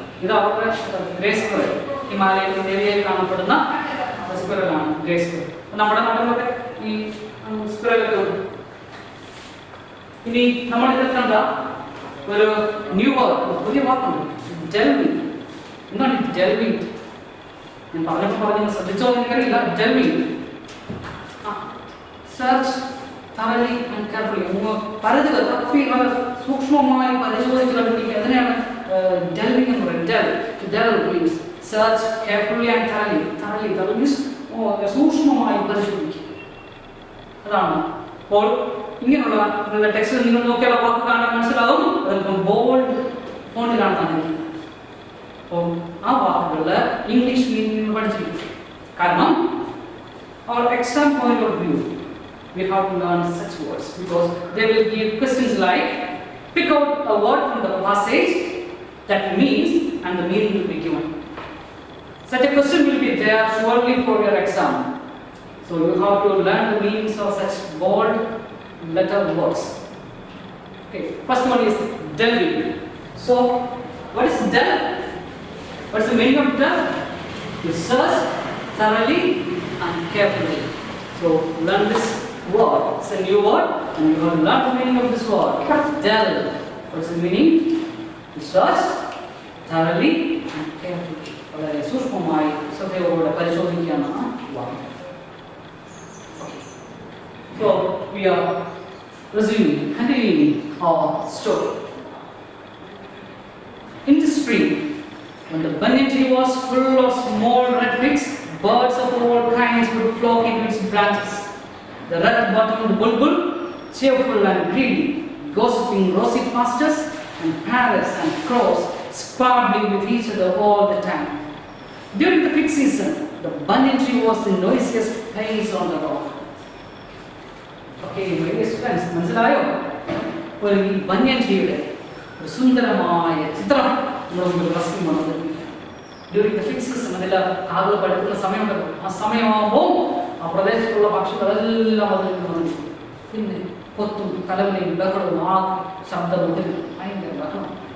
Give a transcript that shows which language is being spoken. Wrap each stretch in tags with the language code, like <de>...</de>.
<ml>ഇത് അവരുടെ grace squirrel, Himalayan ഏരിയയിൽ കാണപ്പെടുന്ന സ്ക്വയലാണ് ഗ്രേസ് സ്ക്വയൽ. നമ്മുടെ നാട്ടിലൊക്കെ ഈ സ്ക്വയലൊക്കെ ഉണ്ട്. ഇനി നമ്മൾ ഇതിൽ കണ്ട ഒരു ന്യൂ വാക്ക്, പുതിയ വാക്കുണ്ട്, ഡെൽവിങ്. എന്താണ് ഡെൽവിങ്? ഞാൻ പറഞ്ഞപ്പോൾ ശ്രദ്ധിച്ചോ എനിക്കറിയില്ല.</ml> <en>Delving, search thoroughly and carefully.</en> <ml>പരതുക, തപ്പി സൂക്ഷ്മമായി പരിശോധിച്ച് കണ്ടുപിടിക്കുക. അതിനെയാണ് ഡെൽവിങ് എന്ന് പറയുന്നത്.</ml> <en>Delve means search carefully and thoroughly. Thoroughly means സൂക്ഷ്മമായി പരിശോധിക്കുക.</en> <ml>അതാണ്. അപ്പോൾ ഇങ്ങനെയുള്ള നിങ്ങളുടെ ടെക്സ്റ്റിൽ നിങ്ങൾ നോക്കിയാൽ വാക്ക് കാണാൻ മനസ്സിലാവും. അതിപ്പം ബോൾഡ് ഫോണ്ടിലാണ് തന്നിരിക്കുന്നത്. അപ്പോൾ ആ വാക്കുകളുടെ ഇംഗ്ലീഷ് മീനിങ് പഠിച്ചിരിക്കും.</ml> <en>കാരണം our exam point of view, we have to learn such words because they will give questions like pick out a word from the passage that means and the meaning will be given. Such a question will be there surely for your exam. So you have to learn the meanings of such bold letter words. Okay, first one is delving. So what is delve? What is the meaning of delve? To search thoroughly and carefully. So learn this word. It's a new word and you have to learn the meaning of this word. Delve. What's the meaning? To search thoroughly and carefully.</en> <ml>വളരെ സൂക്ഷ്മമായി ശ്രദ്ധയോടെ പരിശോധിക്കുകയാണ് വാക്ക്.</ml> <en>So we are continuing our story. In the spring, when the banyan tree was full of small red figs, birds of all kinds would flock into its branches. The red-bottomed bulbul, cheerful and greedy, gossiping rosy pastures, and parrots and crows squabbling with each other all the time. During the fig season, the banyan tree was the noisiest place on the rock. Okay, my dear friends, മനസ്സിലായോ?</en> <ml>ഒരു banyan tree-യുടെ ഒരു സുന്ദരമായ ചിത്രം നമ്മുടെ മുമ്പിൽ വസ്തു വന്നത്. During the fig season, അതിൽ കാവുകൾ പഴുക്കുന്ന സമയമുണ്ടല്ലോ, ആ സമയമാകുമ്പോൾ ആ പ്രദേശത്തുള്ള പക്ഷികളെല്ലാം അതിൽ നിന്ന് വന്നു. പിന്നെ കൊത്തും കലവലയും ബഹളവും ആ ശബ്ദം മുതലും ഭയങ്കര ബഹളം.</ml>